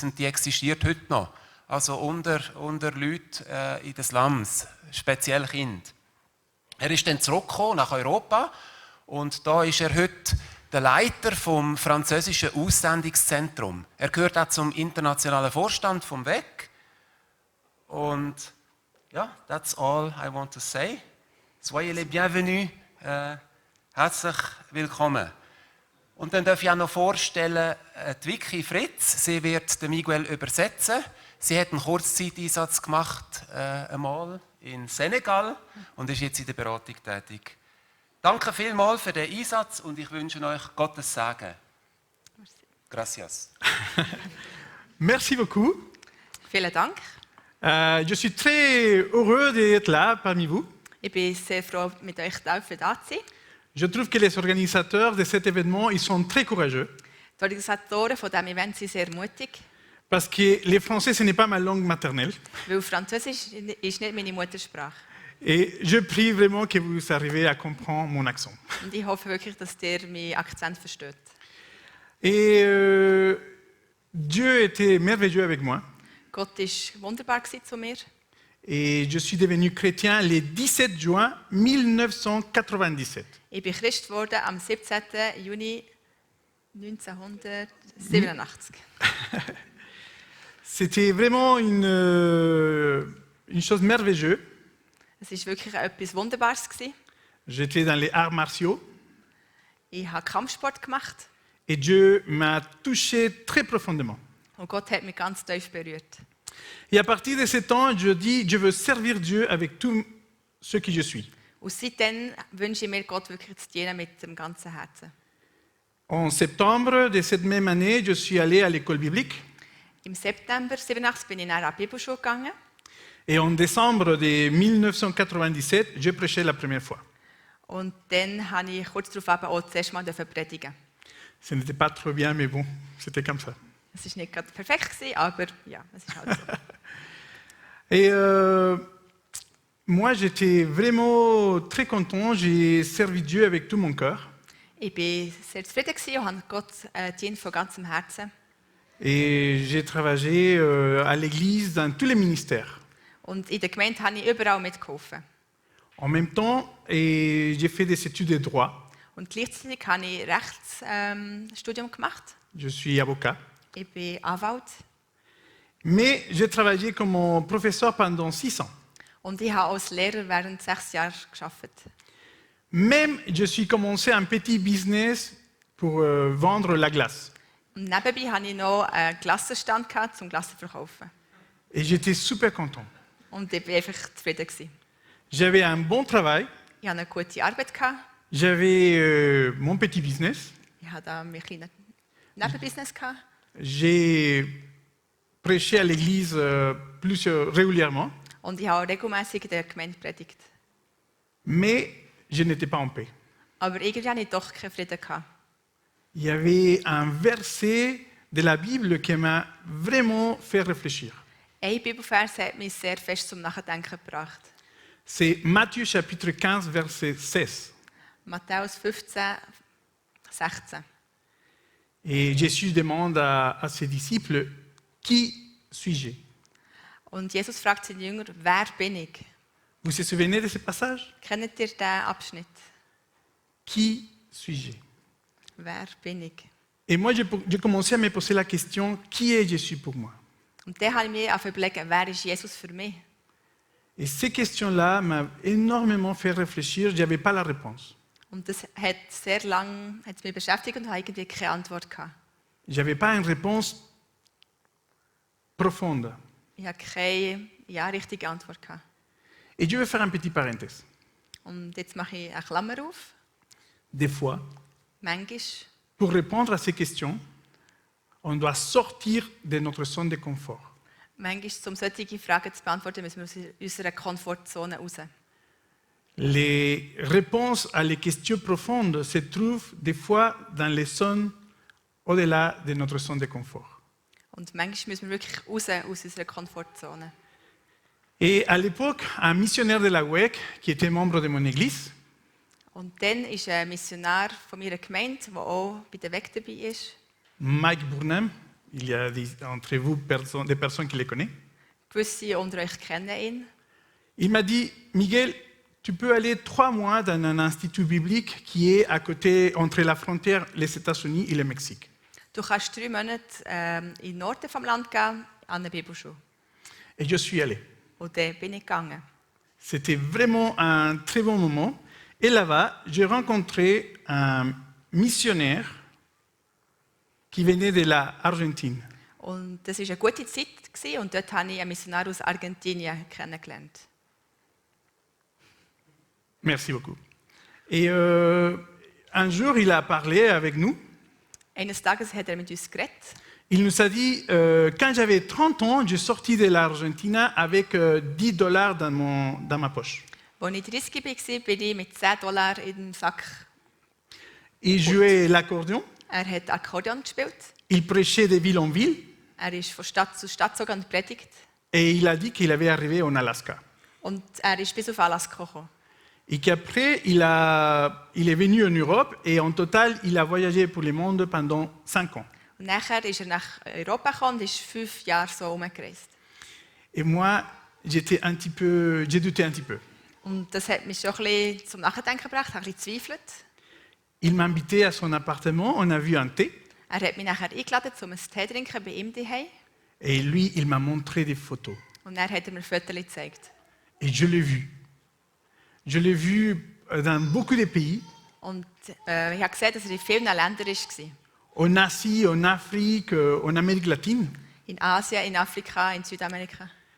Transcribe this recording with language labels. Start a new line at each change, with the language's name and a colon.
German: Und die existiert heute noch. Also unter Leuten in den Slums, speziell Kinder. Er ist dann zurückgekommen nach Europa und da ist er heute der Leiter vom französischen Aussendungszentrum. Er gehört auch zum internationalen Vorstand vom WEC. Und ja,
English: that's all I want to say.
French: Soyez les bienvenus.
German: Herzlich willkommen. Und dann darf ich auch noch vorstellen, die Vicky Fritz. Sie wird den Miguel übersetzen. Sie hat einen Kurzzeiteinsatz gemacht, einmal in Senegal und ist jetzt in der Beratung tätig. Danke vielmals für den Einsatz und ich wünsche euch Gottes Segen.
Spanish: Gracias.
French: Merci beaucoup.
German: Vielen Dank.
French: Je suis très heureux d'être là parmi vous.
German: Ich bin sehr froh, mit euch da zu sein.
French: Je trouve que les organisateurs de cet événement, ils sont très courageux.
German: Die Organisatoren von diesem Event sind sehr mutig,
French: Parce que les français, ce n'est pas ma langue maternelle.
German: weil Französisch ist nicht meine Muttersprache.
French: Et je prie vraiment que vous arrivez à comprendre mon accent.
German: Und ich hoffe wirklich, dass ihr meinen Akzent versteht.
French: Et Dieu était merveilleux avec moi.
German: Gott war wunderbar zu mir.
French: Et je suis devenu chrétien le 17 juin 1997.
German: Ich bin Christ geworden am 17. Juni 1987.
French: C'était vraiment une chose merveilleuse.
German: Es war wirklich etwas Wunderbares.
French: J'étais dans les arts martiaux
German: Ich habe Kampfsport gemacht
French: et Dieu m'a touché très profondément.
German: und Gott hat mich ganz tief berührt.
French: Et à partir de ce temps, je dis, je veux servir Dieu avec tout ce que je suis.
German: Und seitdem wünsche ich mir, Gott wirklich zu dienen mit dem ganzen Herzen.
French: En septembre de cette même année, je suis allé à l'école biblique.
German: Im September 87 bin ich nach der Bibelschule gegangen.
French: Et en décembre de 1997, je prêchais la première fois.
German: Und dann habe ich kurz darauf auch das erste Mal predigen.
French: Ce n'était pas trop bien, mais bon, c'était comme ça.
German: Es war nicht gerade perfekt, aber ja, es ist halt so.
French: Et moi, j'étais vraiment très content. J'ai servi Dieu avec tout mon cœur.
German: Ich war sehr zufrieden und habe Gott dient von ganzem Herzen.
French: Et j'ai travaillé à l'église dans tous les ministères.
German: Und in der Gemeinde habe ich überall mitgeholfen.
French: En même temps, j'ai fait des études de droit.
German: Und gleichzeitig habe ich Rechtsstudium gemacht.
French: Je suis avocat.
German: Ich bin Anwalt.
French: Mais j'ai travaillé comme professeur pendant 6 ans.
German: Und ich habe als Lehrer während 6 Jahren gearbeitet.
French: Même, je suis commencé un petit business pour vendre la glace.
German: Und nebenbei hatte ich noch einen Glassenstand zum Glassen verkaufen.
French: Et j'étais super content.
German: Und ich war einfach zufrieden.
French: J'avais un bon travail.
German: Ich hatte eine gute Arbeit.
French: J'avais mon petit business.
German: Ich hatte da mein kleines Nebenbusiness.
French: J'ai prêché à l'église plus régulièrement.
German: Und ich habe regelmäßig in der Gemeinde predigt.
French: Mais je n'étais pas en paix.
German: Aber irgendwie hatte ich doch keinen Frieden.
French: Il y avait un verset de la Bible qui m'a vraiment fait réfléchir.
German: Ein Bibelvers hat mich sehr fest zum Nachdenken gebracht.
French: C'est Matthieu chapitre 15, verset 16.
German: Matthäus 15, 16.
French: Et Jésus demande à ses disciples, qui suis-je?
German: Und Jesus fragt seine Jünger, wer bin ich?
French: Vous vous souvenez de ce passage?
German: Kennt ihr diesen Abschnitt?
French: Qui suis-je?
German: Wer bin ich?
French: Et moi, j'ai commencé à me poser la question, qui est Jésus pour moi?
German: Und dann habe ich mir angefangen zu überlegen, wer ist Jesus für mich?
French: Et ces questions-là m'ont énormément fait réfléchir, je n'avais pas la réponse.
German: Und das hat sehr lange hat's mich beschäftigt und habe irgendwie keine Antwort gehabt.
French: Je n'avais pas une réponse profonde.
German: Ich habe keine richtige Antwort gehabt.
French: Et je vais faire un petit parenthèse.
German: Und jetzt mache ich eine Klammer auf.
French: Des fois,
German: Manchmal,
French: pour répondre à ces questions, on doit sortir de notre zone de confort.
German: um solche Fragen zu beantworten, müssen wir aus unserer Komfortzone raus.
French: Les réponses à les questions profondes se trouvent des fois dans les zones au-delà de notre zone de confort.
German: Und manchmal müssen wir wirklich raus aus unserer Komfortzone.
French: Et à l'époque, un missionnaire de la WEC, qui était membre de mon église,
German: Und dann ist ein Missionar von meiner Gemeinde, der auch bei der WEC dabei ist,
French: Mike Burnham, il y a entre vous des personnes qui le connaissent,
German: gewisse unter euch kennen ihn.
French: il m'a dit, Miguel, tu peux aller 3 mois dans un institut biblique qui est à côté, entre la frontière, les États-Unis et le Mexique.
German: Du kannst 3 Monate in den Norden vom Land gehen, an eine Bibelschule.
French: Et je suis allé.
German: Und dann bin ich gegangen.
French: C'était vraiment un très bon moment. Et là-bas, j'ai rencontré un missionnaire qui venait de l'Argentine.
German: Und das war eine gute Zeit gewesen, und dort habe ich einen Missionar aus Argentinien kennengelernt.
French: Merci beaucoup. Et un jour, il a parlé avec nous.
German: Eines Tages hat mit uns geredet.
French: Il nous a dit, quand j'avais 30 ans, j'ai sorti de l'Argentine avec $10 dans ma poche.
German: Als ich 30 war, bin ich mit $10 in den Sack.
French: Il jouait l'accordéon,
German: Hat Akkordeon gespielt.
French: il prêchait de ville en ville,
German: Ist von Stadt zu Stadt gezogen und predigt.
French: et il a dit qu'il avait arrivé en Alaska.
German: Und ist bis auf Alaska gekommen.
French: Et qu'après, il est venu en Europe, et en total, il a voyagé pour le monde pendant 5 ans.
German: Und nachher ist nach Europa gekommen und ist 5 Jahre so herumgereist.
French: Et moi, j'ai douté un petit peu.
German: Und das hat mich schon ein bisschen zum Nachdenken gebracht, habe ein bisschen gezweifelt.
French: Il m'a invité à son appartement, on a vu un thé,
German: Hat mich nachher eingeladen, um einen Tee zu trinken bei ihm daheim.
French: et lui, il m'a montré des photos.
German: Und dann hat mir Fotos gezeigt.
French: Et je l'ai vu. Je l'ai vu dans beaucoup de pays,
German: Und ich habe gesehen, dass in vielen Ländern war.
French: en Asie, en Afrique, en Amérique latine.
German: In Asien, in Afrika, in Südamerika.